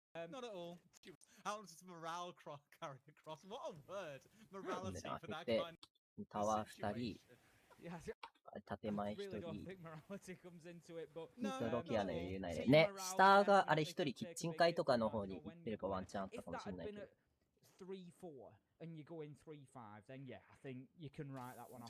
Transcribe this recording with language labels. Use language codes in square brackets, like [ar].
[en] Not at all. How does morale carry across? What a word! Morality for that kind of situation. [ja] 建前一人。 [en] Really don't think morality comes into it, but [ja] ロケアの余裕ないね。ね、下があれ一人キッチン階とかの方に行ってればワンチャンあったかもしれないけど。 [en] 3-4 and you go in 3-5, then yeah, I think you can write that one off.